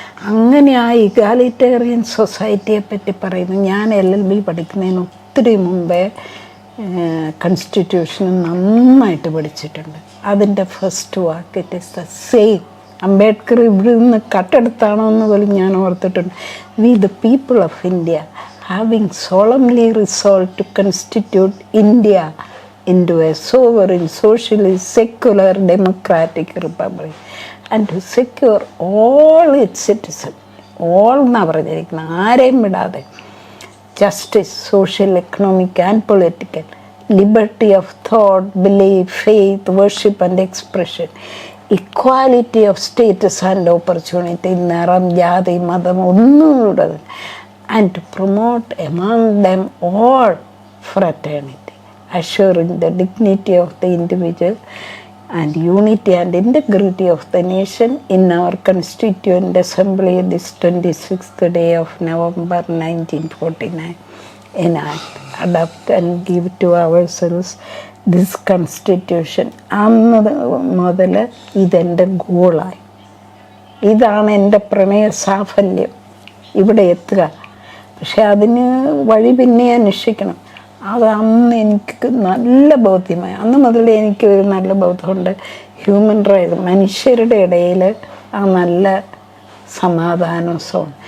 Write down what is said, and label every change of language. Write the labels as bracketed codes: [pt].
[ml] അങ്ങനെ ആ ഇഗാലിറ്റേറിയൻ സൊസൈറ്റിയെ പറ്റി പറയുന്നു. ഞാൻ LLB പഠിക്കുന്നതിന് ഒത്തിരി മുമ്പേ കോൺസ്റ്റിറ്റ്യൂഷൻ നന്നായിട്ട് പഠിച്ചിട്ടുണ്ട്. അതിൻ്റെ first walk [en] It is the same. [ml] Ambedkar ഇവിടെ നിന്ന് കട്ടെടുത്താണോ എന്ന് പോലും ഞാൻ ഓർത്തിട്ടുണ്ട്. [en] we the people of India having solemnly resolved to constitute India into a sovereign, socialist, secular, democratic republic and to secure all its citizens, all [ml] എന്നാ പറഞ്ഞിരിക്കുന്നത്, ആരെയും വിടാതെ, [en] justice, social, economic and political, liberty of thought, belief, faith, worship and expression, equality of status and opportunity, [ml] നിറം, ജാതി, മതം ഒന്നും ഇവിടെ, [en] And to promote among them all fraternity, assuring the dignity of the individual and unity and integrity of the nation in our Constituent Assembly this 26th day of November 1949. Enact, adopt and give to ourselves this constitution. [ml] അന്ന് മുതൽ ഇതെൻ്റെ ഗോളായി. ഇതാണ് എൻ്റെ പ്രണയ സാഫല്യം, ഇവിടെ എത്തുക. പക്ഷെ അതിന് വഴി പിന്നെ അന്വേഷിക്കണം. അത് അന്ന് എനിക്ക് നല്ല ബോധ്യമായി. അന്ന് മുതൽ എനിക്ക് ഒരു നല്ല ബോധമുണ്ട്. ഹ്യൂമൻ റൈറ്റ്സ്, മനുഷ്യരുടെ ഇടയിൽ ആ നല്ല സമാധാനവും.